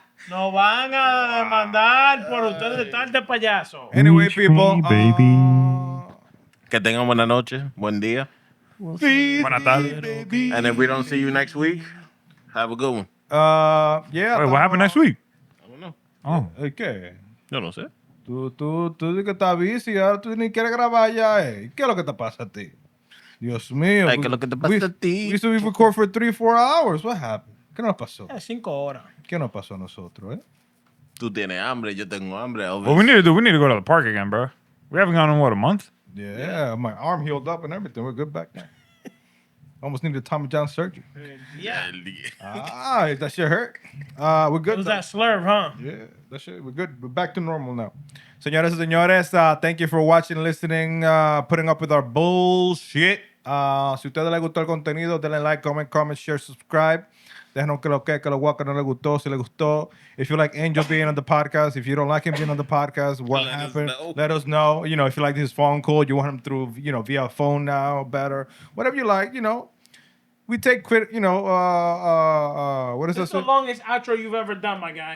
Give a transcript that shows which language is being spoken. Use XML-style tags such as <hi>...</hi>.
<es>Nos van a demandar por ustedes estar de payaso.</es> <en>Anyway, Reach me, people. baby.</en> <es>Que tengan buena noche, buen día. Buenas tardes.</es> <en>And if we don't see you next week, have a good one. Yeah. Wait, what happened next week? I don't know. Oh.</en> <es>¿Qué? Yo no sé. Tú dices que estás busy, ahora tú ni quieres grabar ya, eh. ¿Qué es lo que te pasa a ti? Dios mío. Ay, ¿qué es lo que te pasa a ti?</es> <en>We used to record for 3-4 hours. What happened?</en> <es>¿Qué nos pasó? 5 horas. ¿Qué nos pasó a nosotros, eh? Tú tienes hambre, yo tengo hambre. Elvis.</es> <en>What we need to go to the park again, bro. We haven't gone in, what, a month? Yeah, my arm healed up and everything. We're good back now. Almost needed Tommy John surgery. Yeah. That shit hurt. We're It good. was though. that slurve, huh? Yeah, that shit. We're good. We're back to normal now.</en> <es>Señores y señores,</es> <en>thank you for watching, listening, putting up with our bullshit.</en> <es>Si a ustedes les gustó el contenido, denle</es> <en>like, comment, share, subscribe.</en> <es>Déjanos que lo guaca no le gustó, si le gustó.</es> <en>If you like Angel being on the podcast, if you don't like him being on the podcast, what Let us happened? know. Let us know. You know, if you like his phone call, you want him through, via phone now, better. Whatever you like, We take credit, what is This is that? the longest outro you've ever done, my guy.</en>